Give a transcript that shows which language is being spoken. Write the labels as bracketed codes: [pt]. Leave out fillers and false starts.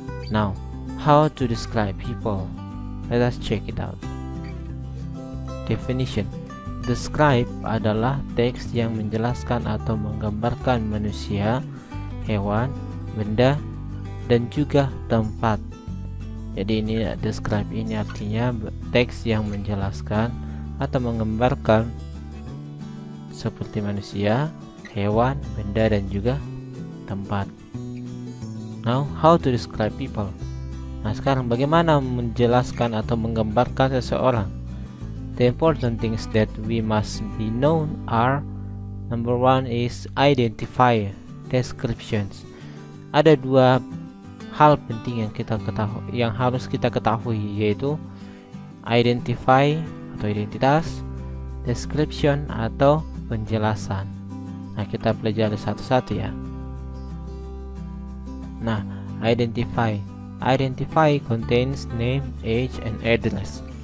[en] Now, how to describe people? Let us check it out. Definition. [id] Describe adalah teks yang menjelaskan atau menggambarkan manusia, hewan, benda, dan juga tempat. Jadi ini describe ini artinya teks yang menjelaskan atau menggambarkan seperti manusia, hewan, benda, dan juga tempat. [en] Now, how to describe people? [id] Nah, sekarang bagaimana menjelaskan atau menggambarkan seseorang? [en] The important things that we must be known are: number one is identify, descriptions. [id] Ada dua hal penting yang harus kita ketahui, yaitu identify atau identitas, description atau penjelasan. Nah, kita pelajari satu-satu ya. [en] Nah, identify contains name, age, and address.